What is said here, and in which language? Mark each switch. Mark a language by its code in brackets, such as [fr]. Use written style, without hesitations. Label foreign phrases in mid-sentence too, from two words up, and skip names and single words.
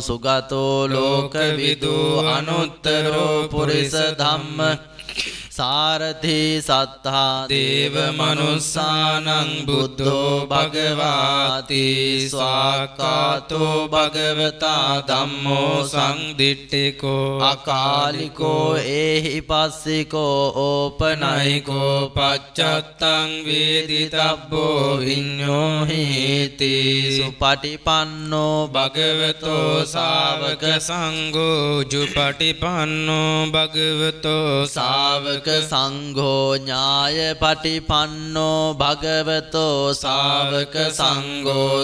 [pi] සුගතෝ ලෝකවිදු අනුත්තරෝ පුරිස ධම්ම සාරථි සත්තා දේව මනුස්සානං බුද්ධෝ භගවාති ස්වාක්ඛාතෝ භගවතා ධම්මෝ සංදිට්ඨිකෝ අකාලිකෝ ඒහි පස්සිකෝ ඕපනයිකෝ පච්චත්තං වේදිතබ්බෝ විඤ්ඤෝ හේති සුපටිපන්නෝ භගවතෝ ශාවක සංඝෝ ජුපටිපන්නෝ භගවතෝ ශාවක සංඝෝ ඥාය පටිපන්නෝ භගවතෝ ශාවක සංඝෝ